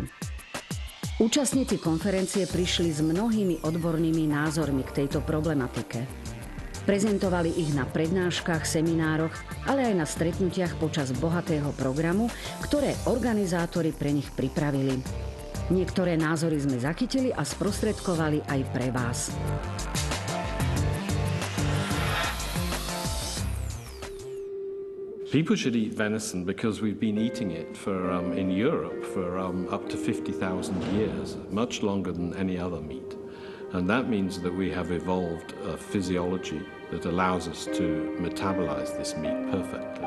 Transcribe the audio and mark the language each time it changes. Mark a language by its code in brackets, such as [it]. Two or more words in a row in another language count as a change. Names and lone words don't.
[sk] Účastníci konferencie prišli s mnohými odbornými názormi k tejto problematike. Prezentovali ich na prednáškach, seminároch, ale aj na stretnutiach počas bohatého programu, ktoré organizátori pre nich pripravili. Niektoré názory sme zachytili a sprostredkovali aj pre vás. [en] People should eat venison because we've been eating it in Europe for up to 50,000 years, much longer than any other meat. And that means that we have evolved a physiology that allows us to metabolize this meat perfectly.